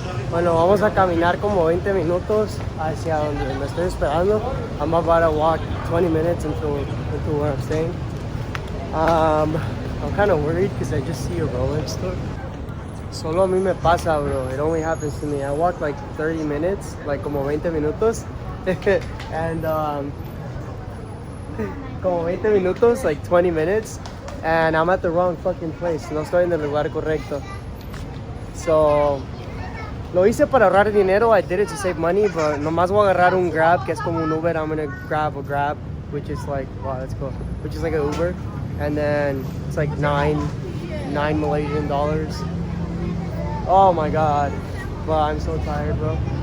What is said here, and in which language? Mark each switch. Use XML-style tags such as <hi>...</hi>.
<es>Bueno, vamos a caminar como 20 minutos hacia donde me estoy esperando.</es> <en>I'm about to walk 20 minutes into where I'm staying. I'm kind of worried because I just see a Rolex store.</en> <es>Solo a mí me pasa, bro.</es> <en>It only happens to me. I walked like 30 minutes, like</en> <es>como 20 minutos.</es> <en>And</en> <es>como 20 minutos,</es> <en>like 20 minutes. And I'm at the wrong fucking place.</en> <es>No estoy en el lugar correcto. So, lo hice para ahorrar dinero.</es> <en>I did it to save money, but</en> <es>nomás voy a agarrar un Grab, que es como un Uber.</es> <en>I'm gonna grab a Grab, which is like, wow, that's cool. Which is like an Uber. And then it's like nine Malaysian dollars. Oh my god. But I'm so tired, bro.</en>